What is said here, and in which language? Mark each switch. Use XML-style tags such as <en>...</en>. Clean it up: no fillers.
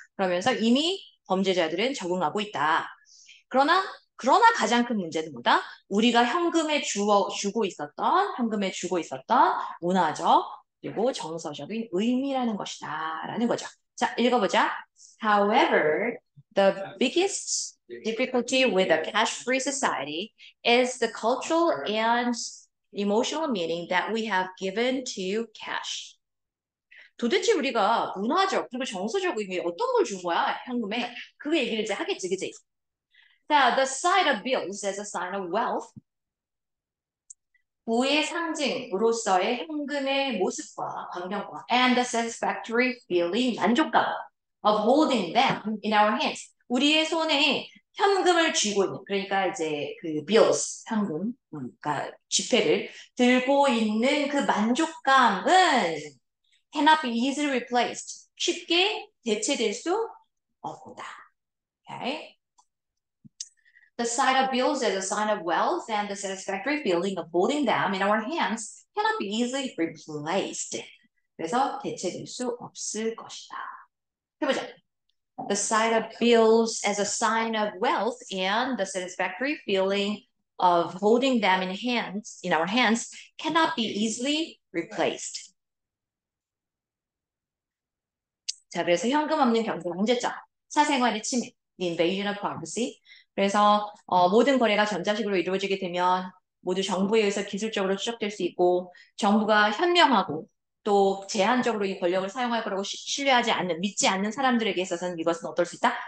<ko>그러면서 이미 범죄자들은 적응하고 있다. 그러나 가장 큰 문제는 뭐다? 우리가 현금에 주고 있었던 문화적 그리고 정서적인 의미라는 것이다. 라는 거죠. 자, 읽어보자.</ko> <en>However, the biggest difficulty with a cash-free society is the cultural and emotional meaning that we have given to cash.</en> <ko>도대체 우리가 문화적 그리고 정서적 의미 어떤 걸 준 거야? 현금에. 그 얘기를 이제 하겠지, 그지?</ko> <en>자, the sight of bills as a sign of wealth.</en> <ko>부의 상징으로서의 현금의 모습과 광경과</ko> <en>and the satisfactory feeling, 만족감 of holding them in our hands.</en> <ko>우리의 손에 현금을 쥐고 있는, 그러니까 이제 그 bills, 현금, 그러니까 지폐를 들고 있는 그 만족감은</ko> <en>cannot be easily replaced.</en> <ko>쉽게 대체될 수 없다. Okay?</ko> <en>The sight of bills as a sign of wealth and the satisfactory feeling of holding them in our hands cannot be easily replaced.</en> <ko>그래서 대체될 수 없을 것이다. 해보자.</ko> <en>The sight of bills as a sign of wealth and the satisfactory feeling of holding them in our hands cannot be easily replaced.</en> <ko>자, 그래서 현금 없는 경제 문제점, 사생활의 침해, the invasion of privacy. 그래서 모든 거래가 전자식으로 이루어지게 되면 모두 정부에 의해서 기술적으로 추적될 수 있고 정부가 현명하고 또 제한적으로 이 권력을 사용할 거라고 믿지 않는 사람들에게 있어서는 이것은 어떨 수 있다?</ko>